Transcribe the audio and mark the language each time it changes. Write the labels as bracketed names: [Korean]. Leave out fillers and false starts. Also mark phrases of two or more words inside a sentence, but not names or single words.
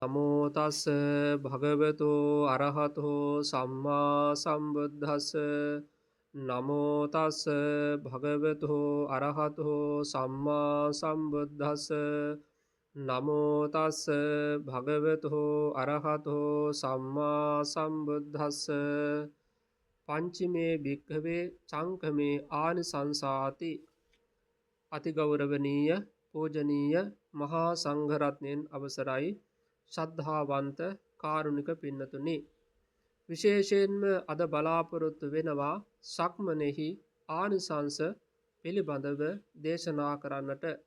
[Pali] නමෝ තස්ස භගවතු අරහතෝ සම්මා සම්බුද්දස්ස නමෝ තස්ස භගවතු අරහතෝ සම්මා සම්බුද්දස්ස නමෝ තස්ස භගවතු අරහතෝ සම්මා සම්බුද්දස්ස පංචමේ භික්ඛවේ චංකමේ ආනිසංසාති [Sinhala] අතිගෞරවනීය පූජනීය මහා සංඝරත්නයන් අවසරයි ශ්‍රද්ධාවන්ත කාරුණික පින්නතුනි විශේෂයෙන්ම අද බලාපොරොත්තු වෙනවා සක්මනෙහි ආනිසංස පිළිබඳව දේශනා කරන්නට.